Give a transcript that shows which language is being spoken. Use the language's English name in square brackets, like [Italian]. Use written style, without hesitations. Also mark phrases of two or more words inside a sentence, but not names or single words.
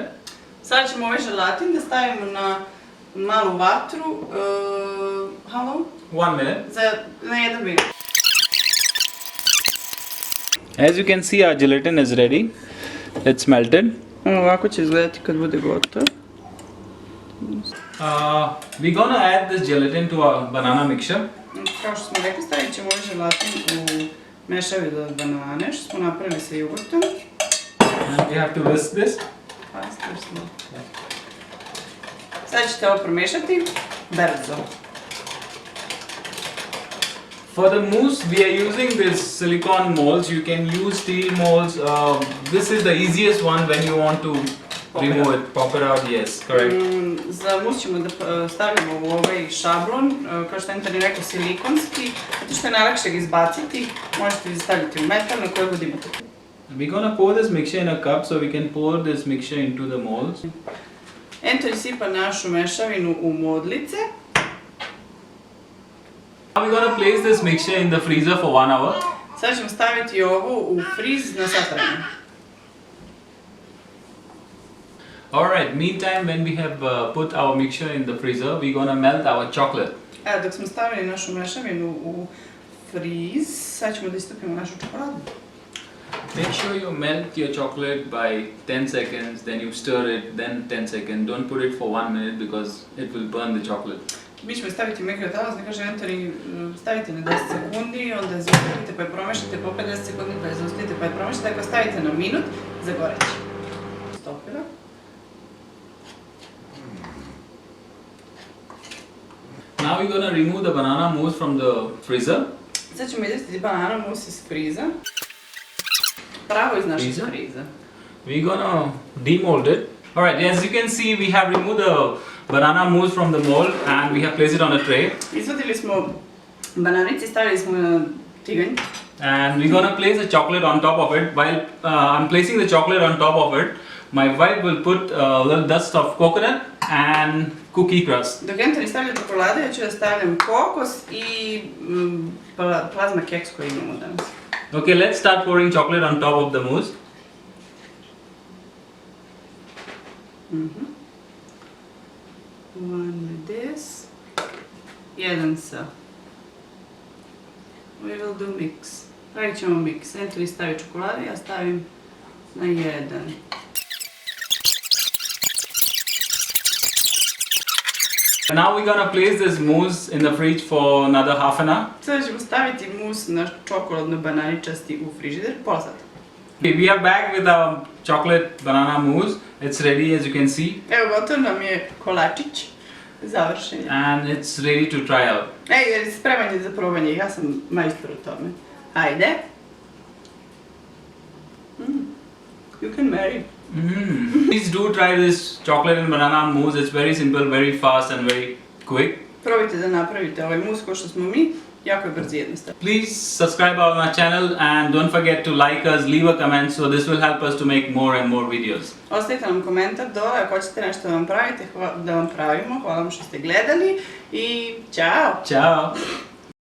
[Serbian] Sad ćemo ovaj želatin da stavimo na malu vatru. [English] How long? 1 minute. [Serbian] Na 1 minut. [English] As you can see, our gelatin is ready. It's melted. [Serbian] Ovako će izgledati kad bude gotov. [English] We're gonna add this gelatin to our banana mixture. [Serbian] Kao što smo rekli, stavit ćemo ovaj želatin u mešavinu od banane, što smo napravili sa jogurtom. [English] And we have to whisk this. [Serbian] Sad ćete ovo promešati brzo. [English] For the mousse, we are using this silicone molds. You can use steel molds. This is the easiest one when you want to remove it, pop it out. Yes, correct. [Serbian] Za mus ćemo da stavimo u ovaj šablon, kao što je Antoni rekao, silikonski, zato što je najlakše ga izbaciti. Možete ga staviti u metal na koji god imate. [English] We're gonna pour this mixture in a cup so we can pour this mixture into the molds. [Serbian] Antoni sipa našu mešavinu u modlice. [English] Now we're gonna place this mixture in the freezer for 1 hour. [Serbian] Sad ćemo staviti ovo u friz na sat vremena. [English] Alright, meantime when we have put our mixture in the freezer, we're gonna melt our chocolate. [Serbian] Evo, dok smo stavili našu mešavinu u friz, sad ćemo da istopimo našu čokoladu. [English] Make sure you melt your chocolate by 10 seconds, then you stir it, then 10 seconds. Don't put it for 1 minute because it will burn the chocolate. [Serbian] Mi ćemo staviti u mikrotalas, da kaže Antoni, stavite na 10 sekundi, onda je zaustavite pa je promešate po 50 sekundi, pa je zaustavite pa je promešate. Ako stavite na minut, zagoreće. Stopira. [English] Now we're gonna remove the banana mousse from the freezer. [Serbian] Sad ćemo izvestiti [English] banana mousse [Serbian] iz friza. Pravo iz naše friza. [English] We're gonna demold it. Alright, as you can see, we have removed the banana mousse from the mold and we have placed it on a tray. [Serbian] Izvadili smo bananice i stavili smo na tiganj. [English] And we're gonna place the chocolate on top of it. While I'm placing the chocolate on top of it, my wife will put a little dust of coconut and cookie crust. [Serbian] Dok Antoni stavlja čokolade, ja ću da stavljam kokos i plazma keks koji imamo danas. [English] Okay, let's start pouring chocolate on top of the mousse. One with this. [Serbian] Jedan sa. [English] We will do mix. [Serbian] Pravit ćemo mix. Antoni stavi čokolade, ja stavim na jedan. [English] Now we're gonna place this mousse in the fridge for another half an hour. [Serbian] Sada ćemo staviti mus na čokoladno bananičasti u frižider, pola sata. [English] Okay, we are back with our chocolate banana mousse. It's ready, as you can see. [Serbian] Evo, gotov nam je kolačić. Završen je. [English] And it's ready to try out. [Serbian] Ej, spreman je za probanje, ja sam majstor u tome. Ajde. [English] You can marry. Please do try this chocolate and banana mousse. It's very simple, very fast and very quick. [Serbian] Probajte da napravite ovaj mus ko što smo mi, jako je brzo i jednostavno. [English] Please subscribe on our channel and don't forget to like us, leave a comment, so this will help us to make more and more videos. [Serbian] Ostavite nam komentar dole ako hoćete nešto da vam pravite, da vam pravimo. Hvala vam što ste gledali i ćao! Ciao!